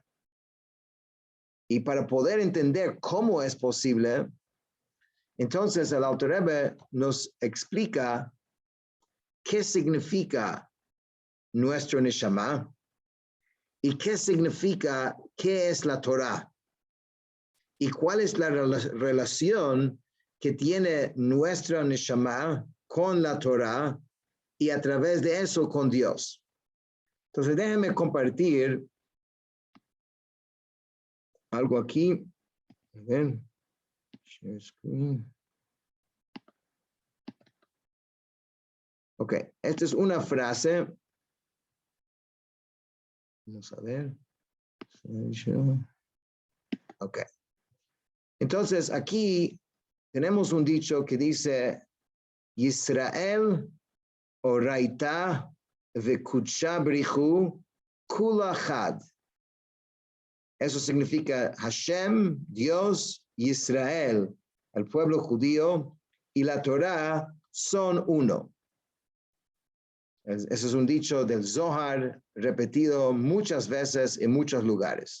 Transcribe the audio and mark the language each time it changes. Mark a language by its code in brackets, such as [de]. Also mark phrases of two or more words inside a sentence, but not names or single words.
[es] Y para poder entender cómo es posible, entonces el Alter Rebbe nos explica qué significa nuestro Neshama y qué significa, qué es la Torah y cuál es la relación que tiene nuestra Neshama con la Torah y a través de eso con Dios. Entonces déjenme compartir algo aquí. A ver. [en] Share screen. [es] Ok, esta es una frase. Vamos a ver. Ok. Entonces aquí tenemos un dicho que dice [arc] ישראל אורייתא וקודשא בריך הוא כולא חד. [es] Eso significa Hashem, Dios, Israel, el pueblo judío y la Torah son uno. Eso es un dicho del Zohar repetido muchas veces en muchos lugares.